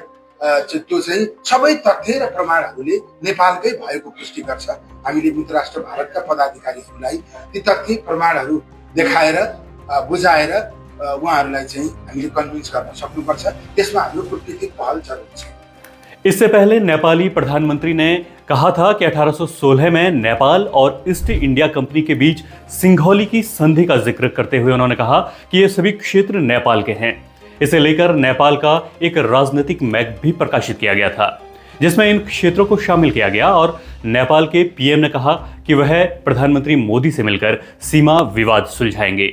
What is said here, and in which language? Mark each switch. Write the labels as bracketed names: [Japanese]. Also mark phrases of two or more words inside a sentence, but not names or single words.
[Nepali] त्यो चाहिँ सबै तथ्य र प्रमाणहरूले नेपालकै भएको पुष्टि गर्छ। हामीले मित्र राष्ट्र भारतका पदाधिकारीहरूलाई ती तथ्य प्रमाणहरू देखाएर बुझाएर उहाँहरूलाई चाहिँ हामीले कन्भिन्स गर्न सक्नुपर्छ। त्यसमा हाम्रो कूटनीतिक पहल जरुरी छ। [Hindi] इससे पहले नेपाली प्रधानमंत्री ने कहा था कि 1816 में नेपाल और ईस्ट इंडिया कंपनी के बीच सिंघौली की संधि का जिक्र करते हुए उन्होंने कहा कि ये सभी क्षेत्र नेपाल के हैं। इसे लेकर नेपाल का एक राजनीतिक मैप भी प्रकाशित किया गया था, जिसमें इन क्षेत्रों को शामिल किया गया और नेपाल के पीएम ने कहा कि वह प्रधानमंत्री मोदी से मिलकर सीमा विवाद सुलझाएंगे।